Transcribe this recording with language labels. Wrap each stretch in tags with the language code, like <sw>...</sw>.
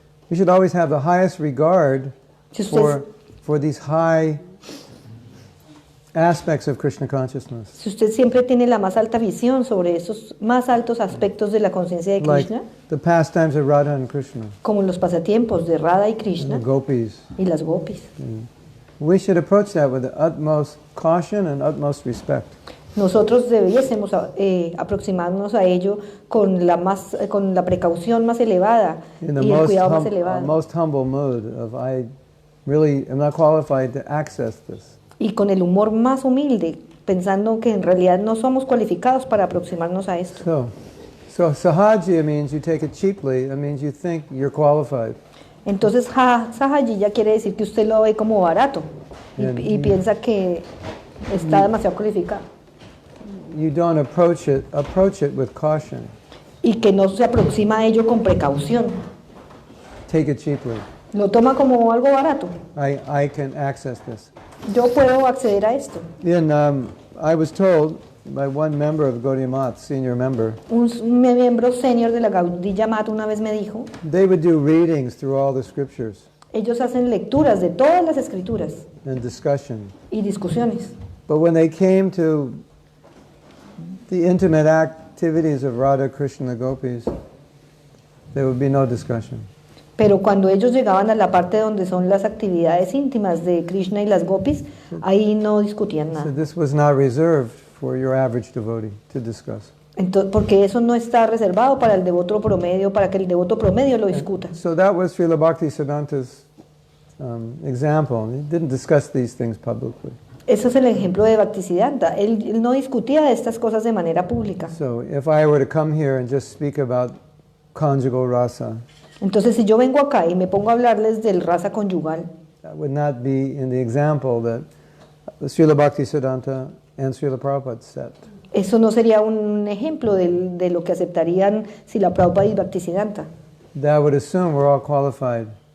<en>we should always have the highest regard</en> <es>si usted,</es> <en>for these high aspects of Krishna consciousness.</en> <es>si usted siempre tiene la más alta visión sobre esos más altos aspectos de la conciencia de</es> <en>Like</en> <es>Krishna,</es> <en>the pastimes of Radha and Krishna,</en> <es>como los pasatiempos de Radha y</es> <en>and</en> <es>Krishna</es> <en>the gopis.</en> <es>y las gopis,</es> <en>We should approach that with the utmost caution and utmost respect.</en> <es>nosotros debiésemos aproximarnos a ello con la precaución más elevada</es> <en>In the</en> <es>y el cuidado más elevado.</es> <en>most humble mood of I really am not qualified to access this.</en> <es>Y con el humor más humilde, pensando que en realidad no somos cualificados para aproximarnos a esto.</es> <en>So sahajya means you take it cheaply. It means you think you're qualified.</en> <es>Entonces, sahajiya quiere decir que usted lo ve como barato y piensa que está demasiado cualificado.</es> <en>You don't approach it with caution.</en> <es>Y que no se aproxima a ello con precaución.</es> <en>Take it cheaply.</en> <es>Lo toma como algo barato.</es> <en>I can access this.</en> <es>Yo puedo acceder a esto.</es> <en>I was told by one member of Gaudiya Math, senior member,</en> <es>Un miembro senior de la Gaudiya Math una vez me dijo,</es> <en>they would do readings through all the scriptures</en> <es>ellos hacen lecturas de todas las escrituras</es> <en>and discussion.</en> <es>y discusiones.</es> <en>But when they came to the intimate activities of Radha, Krishna, Gopis, there would be no discussion.</en> <es>Pero cuando ellos llegaban a la parte donde son las actividades íntimas de Krishna y las gopis, ahí no discutían</es> <en>So</en> <es>nada.</es> <en>this was not reserved for your average devotee to discuss.</en> <es>Entonces, porque eso no está reservado para el devoto promedio, para que el devoto promedio lo discuta.</es> <en>So that was Srila Bhaktisiddhanta's example. He didn't discuss these things publicly.</en> <es>Ese es el ejemplo de Bhaktisiddhanta. Él no discutía de estas cosas de manera pública.</es> <en>So if I were to come here and just speak about conjugal rasa,</en> <es>Entonces, si yo vengo acá y me pongo a hablarles del rasa conyugal,</es> <en>that would not be in the example that Srila Bhaktisiddhanta and Srila Prabhupada set.</en> <es>eso no sería un ejemplo de lo que aceptarían Srila Prabhupada y Bhaktisiddhanta.</es> <en>That would assume we're all qualified</en>